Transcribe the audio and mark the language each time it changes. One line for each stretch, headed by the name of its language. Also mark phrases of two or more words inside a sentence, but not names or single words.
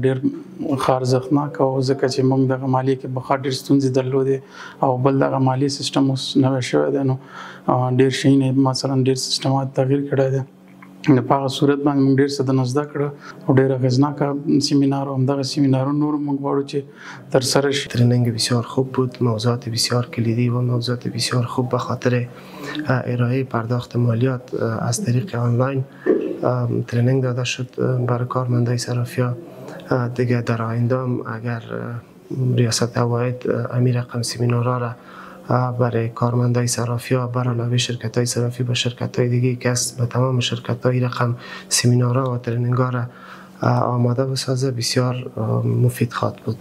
Pashto: ډېر ښه ارزښتناک او ځکه چې موږ دغه مالیې کې بخار ډېر ستونزې درلودې او بل دغه مالیې سیستم اوس نوی شوی دی، نو ډېر شیونه مثلا ډېر سیستمات تغییر کړی دی. په هغه صورت باندې موږ ډېر څه د زده کړه او ډېر اغېزناکه سیمینار و. همدغه سیمینارون نور موږ غواړو چې ترسره شي.
Persian: ترنینگ بسیار خوب بود، موضوعات بسیار کلیدی و موضوعات بسیار خوب به خاطر ارائه پرداخت مالیات از طریق آنلاین ترنینگ داده شد برای کارمندای صرافی‌ها. دیگه در آینده اگر ریاست عواید امیر رقم سیمینارها را برای کارمندای صرافی‌ها بر علاوه شرکت‌های صرافی با شرکت‌های دیگه که است به تمام شرکت‌های رقم سیمینارها و ترنینگ‌ها را آماده بسازه بسیار مفید خواهد بود.